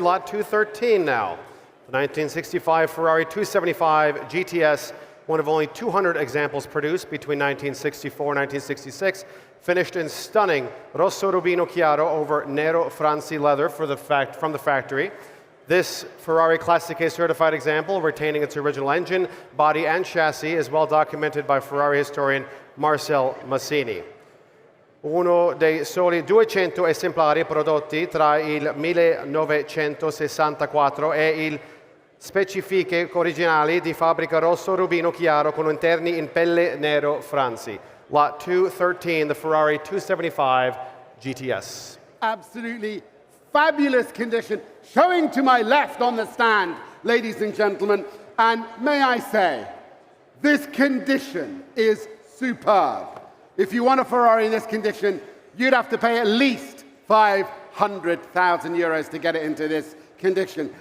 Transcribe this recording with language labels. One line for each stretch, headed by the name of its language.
English: Lot 213 now. The 1965 Ferrari 275 GTS, one of only 200 examples produced between 1964 and 1966, finished in stunning Rosso Rubino Chiaro over Nero Franzi leather from the factory. This Ferrari Classic A certified example, retaining its original engine, body and chassis, is well documented by Ferrari historian Marcel Massini.
Italian: Uno dei soli 200 esemplari prodotti tra il 1964 e il specifiche originali di fabbrica rosso rubino chiaro con interni in pelle nero Franzi.
English: Lot 213, the Ferrari 275 GTS. Absolutely fabulous condition. Showing to my left on the stand, ladies and gentlemen, and may I say, this condition is superb. If you want a Ferrari in this condition, you'd have to pay at least 500,000 euros to get it into this condition.